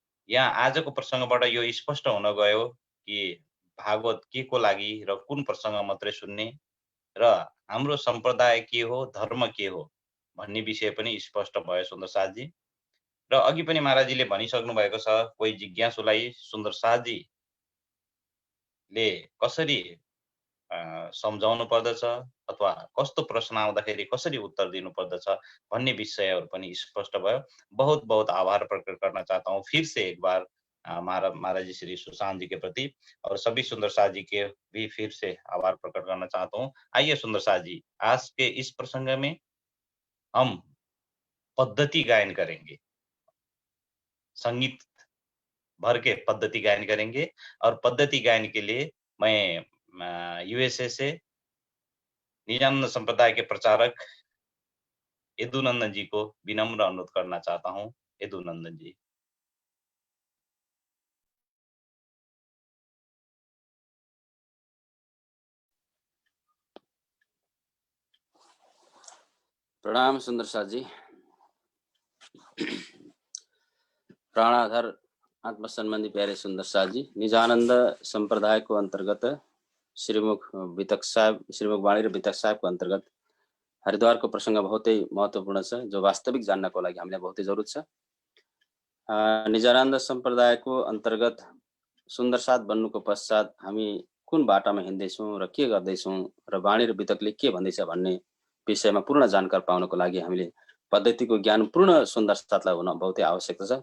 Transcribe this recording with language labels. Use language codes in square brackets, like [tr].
[ne] यहाँ आजको प्रसङ्गबाट यो स्पष्ट हुन गयो कि भागवत के को लागि र कुन प्रसङ्ग मात्रै सुन्ने, र हाम्रो सम्प्रदाय के हो, धर्म के हो भन्ने विषय पनि स्पष्ट भयो सुन्दर साथजी। र अघि पनि महाराजजीले भनिसक्नु भएको छ, कोही जिज्ञासुलाई सुन्दर साथजीले कसरी सम्झाउनु पर्दछ अथवा कस्तो प्रश्न आउँदाखेरि कसरी उत्तर दिनु पर्दछ भन्ने विषयहरू पनि स्पष्ट भयो। [hi] बहुत बहुत आभार प्रकट करना चाहता हूँ फिर से एक बार महाराज जी श्री सुशांत जी के प्रति, और सभी सुंदर साथ जी के भी फिर से आभार प्रकट करना चाहता हूँ। आइए सुंदर साथ जी, आज के इस प्रसंग में हम पद्धति गायन करेंगे, संगीत भर के पद्धति गायन करेंगे। और पद्धति गायन के लिए मैं यूएसए से निजानंद संप्रदाय के प्रचारक यदुनंदन जी को विनम्र अनुरोध करना चाहता हूँ। यदुनंदन जी। प्रणाम सुंदर साथ जी। [ne] प्राणाधार आत्म संबंधी प्यारे सुंदर साथ जी, निजानंद संप्रदाय को अंतर्गत श्रीमुख वितक साहब, श्रीमुख वाणी र वितक साहबको अन्तर्गत हरिद्वारको प्रसङ्ग बहुतै महत्त्वपूर्ण छ, जो वास्तविक जान्नको लागि हामीलाई बहुतै जरुरत छ। निजानन्द सम्प्रदायको अन्तर्गत सुन्दर साथ बन्नुको पश्चात हामी कुन बाटामा हिँड्दैछौँ र के गर्दैछौँ र वाणी र वितकले के भन्दैछ भन्ने विषयमा पूर्ण जानकारी पाउनको लागि हामीले पद्धतिको ज्ञान पूर्ण सुन्दर साथलाई हुन बहुतै आवश्यकता छ।